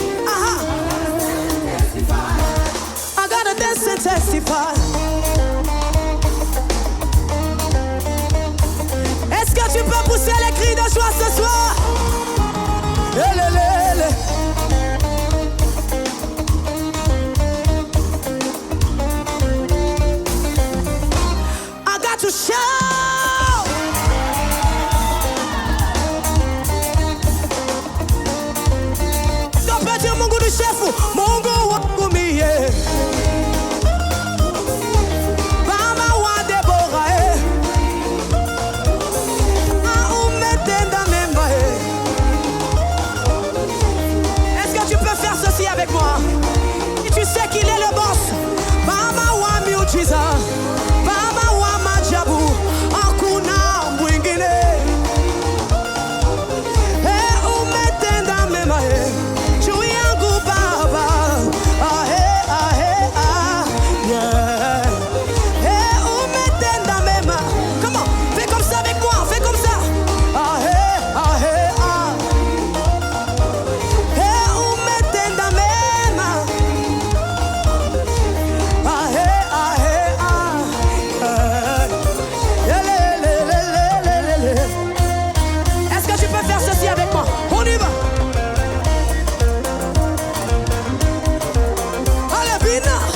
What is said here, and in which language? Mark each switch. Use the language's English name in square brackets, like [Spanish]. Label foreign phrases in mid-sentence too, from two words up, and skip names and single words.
[English] I gotta dance and testify. [French] pousser les cris de joie ce soir. [English] I got to shout. [Swahili] Só pedir Mungu do chefe, Mungu wangu mie. Mama wa Deborah, umetenda mema. [French] Est-ce que tu peux faire ceci avec moi? Et tu sais qu'il est le boss. [Swahili] Mama wa miujiza, Mama wa majabu, hakuna mwingine. Umetenda mema. Juu yangu Baba. Yeah. Umetenda mema. [French] Comment? Fais comme ça avec moi, fais comme ça. [Swahili] Umetenda mema. [French] Est-ce que tu peux faire ceci avec moi? On y va. Allez, Bina.